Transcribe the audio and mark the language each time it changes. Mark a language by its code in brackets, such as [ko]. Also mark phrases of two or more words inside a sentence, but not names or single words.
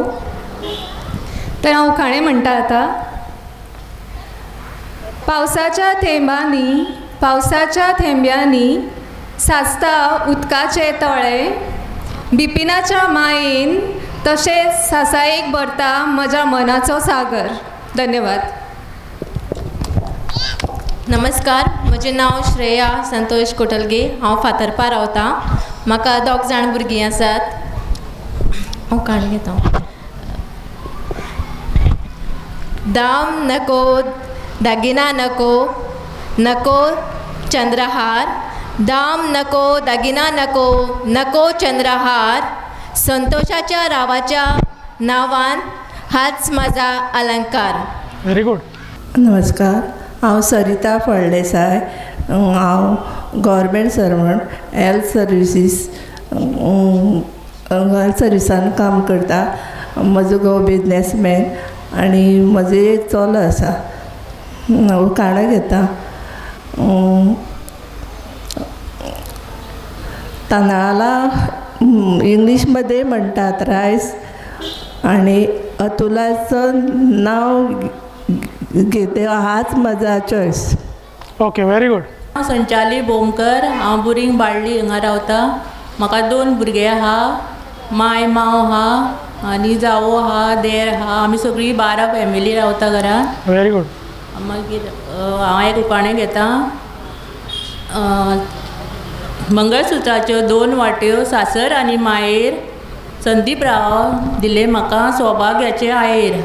[kok] तर हांव उखाणे म्हणटा आतां. [mr] पावसाच्या थेंबांनी, पावसाच्या थेंब्यांनी साचता उदकाचे तळे, बिपिनाच्या मायेन तशेंच सासायेक भरता म्हज्या मनाचो सागर. [kok] धन्यवाद. नमस्कार, म्हजें नांव श्रेया संतोष कोटलगे. हांव फातर्पा रावतां. म्हाका 2 जाण भुरगीं आसात. हांव काणी घेता. [mr] दाम नको, दागिना नको, नको चंद्रहार, दाम नको, दागिना नको, नको चंद्रहार, संतोषाच्या रावाच्या नावान हाच माझा अलंकार. [en] very good. [kok] नमस्कार, हांव सरिता फळदेसाय. हांव [en] government servant, [kok] हेल्थ सर्विसान काम करता. म्हजो घोव बिजनेसमॅन आनी म्हजो एक चलो आसा. हांव काणां घेता. तांदळाला इंग्लिशमध्ये म्हणटात रायस, [mr] आणि अतुलाचं नाव घेते हाच माझा चॉईस. [en] okay very good. [kok] संचाली बोमकर, हांव बुरींग बाळ्ळी हांगा रावता. म्हाका 2 भुरगे आहा, माय माव आहा आनी जावो आहा, देर आहा. आमी सगळीं 12 फॅमिली रावता घरान. [en] very good. [kok] मागीर हांव एक उकाणें घेता. मंगळसुत्राच्यो 2 वाट्यो सासर आनी मायेर संदीप राव दिले म्हाका सौभाग्याचे आयेर.